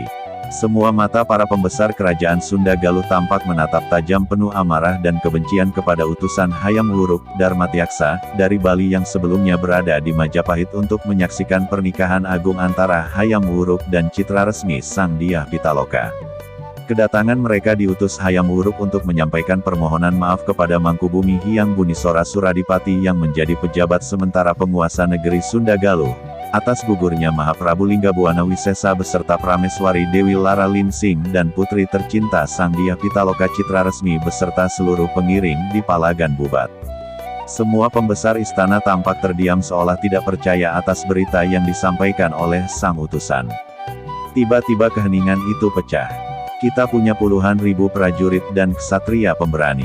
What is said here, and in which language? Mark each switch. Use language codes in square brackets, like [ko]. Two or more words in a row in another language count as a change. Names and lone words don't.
[id] Semua mata para pembesar kerajaan Sunda Galuh tampak menatap tajam penuh amarah dan kebencian kepada utusan Hayam Wuruk, Darmatiaksa, dari Bali yang sebelumnya berada di Majapahit untuk menyaksikan pernikahan agung antara Hayam Wuruk dan Citra Resmi Sang Dyah Pitaloka. Kedatangan mereka diutus Hayam Wuruk untuk menyampaikan permohonan maaf kepada Mangkubumi Hyang Bunisora Suradipati yang menjadi pejabat sementara penguasa negeri Sunda Galuh, atas gugurnya Mahaprabu Linggabuana Wisesa beserta Prameswari Dewi Lara Linsing dan putri tercinta Sang Dyah Pitaloka Citra Resmi beserta seluruh pengiring di Palagan Bubat. Semua pembesar istana tampak terdiam seolah tidak percaya atas berita yang disampaikan oleh sang utusan. Tiba-tiba keheningan itu pecah. Kita punya puluhan ribu prajurit dan ksatria pemberani.